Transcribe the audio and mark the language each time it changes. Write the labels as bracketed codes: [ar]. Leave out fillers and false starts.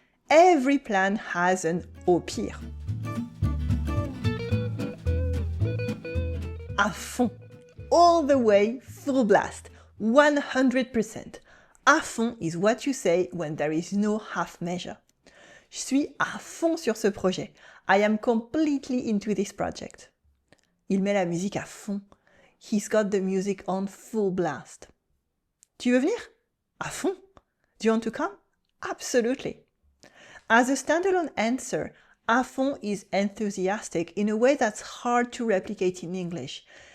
[en] Every plan has an au pire. À fond. All the way, full blast. 100%. À fond is what you say when there is no half measure. [fr] Je suis à fond sur ce projet. [en] I am completely into this project. [fr] Il met la musique à fond. [en] He's got the music on full blast. [fr] Tu veux venir? À fond. [en] Do you want to come? Absolutely. As a standalone answer, à fond is enthusiastic in a way that's hard to replicate in English.